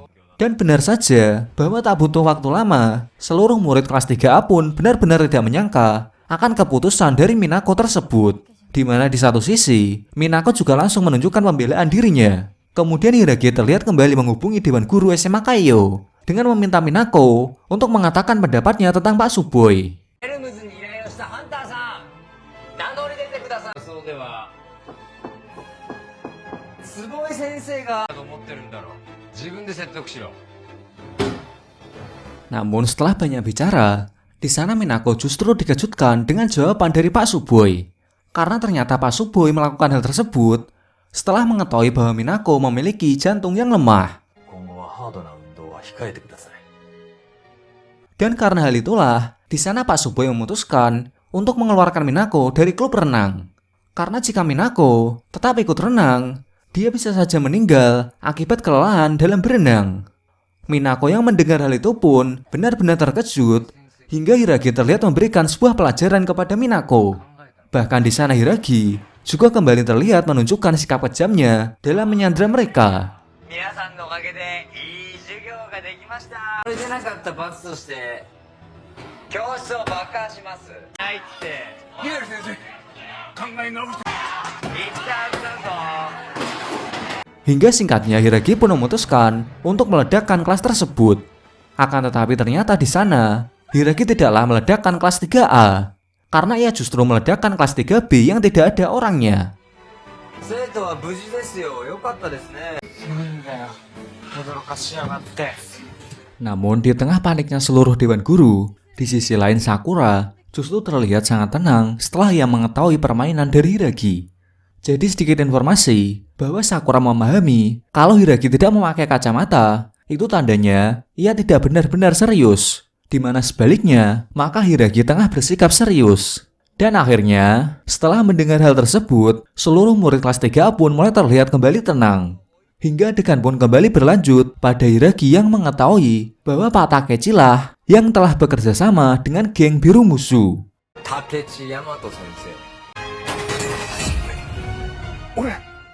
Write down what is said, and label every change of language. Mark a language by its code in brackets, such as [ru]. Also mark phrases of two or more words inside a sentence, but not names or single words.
[id] Dan benar saja bahwa tak butuh waktu lama, seluruh murid kelas 3A pun benar-benar tidak menyangka akan keputusan dari Minako tersebut. Di mana di satu sisi, Minako juga langsung menunjukkan pembelaan dirinya. Kemudian Hiragi terlihat kembali menghubungi Dewan Guru SMA Kaiyo dengan meminta Minako untuk mengatakan pendapatnya tentang Pak Suboi. [ja] エルムズに依頼をしたハンターさん、名乗り出てください。そうでは坪井先生がと思ってるんだろう。自分で説得しろ。 [id] Namun setelah banyak bicara, di sana Minako justru dikejutkan dengan jawaban dari Pak Suboi. Karena ternyata Pak Suboi melakukan hal tersebut setelah mengetahui bahwa Minako memiliki jantung yang lemah. [ja] 今後はハードな運動は控えてください。 [id] Dan karena hal itulah, di sana Pak Suboi memutuskan untuk mengeluarkan Minako dari klub renang. Karena jika Minako tetap ikut renang, dia bisa saja meninggal akibat kelelahan dalam berenang. Minako yang mendengar hal itu pun benar-benar terkejut hingga Hiragi terlihat memberikan sebuah pelajaran kepada Minako. Bahkan di sana Hiragi juga kembali terlihat menunjukkan sikap kejamnya dalam menyandra mereka. [ja] 皆さんのおかげでいい授業ができました。それでなかった罰として教室を爆破します。はいって。ミエル先生、考え直して。言ったはずだぞ。 [id] Hingga singkatnya Hiragi pun memutuskan untuk meledakkan kelas tersebut. Akan tetapi ternyata di sana Hiragi tidaklah meledakkan kelas 3A, karena ia justru meledakkan kelas 3B yang tidak ada orangnya. [ja] 生徒は無事ですよ。よかったですね。なんだよ、驚かしやがって。 [id] Namun di tengah paniknya seluruh Dewan Guru, di sisi lain Sakura justru terlihat sangat tenang setelah ia mengetahui permainan dari Hiragi. Jadi sedikit informasi bahwa Sakura memahami kalau Hiragi tidak memakai kacamata, itu tandanya ia tidak benar-benar serius. Di mana sebaliknya, maka Hiragi tengah bersikap serius. Dan akhirnya, setelah mendengar hal tersebut, seluruh murid kelas 3A pun mulai terlihat kembali tenang. Hingga adegan pun kembali berlanjut pada Hiragi yang mengetahui bahwa Pak Takechi lah yang telah bekerja sama dengan geng biru musuh. [ja] 竹地大和先生。俺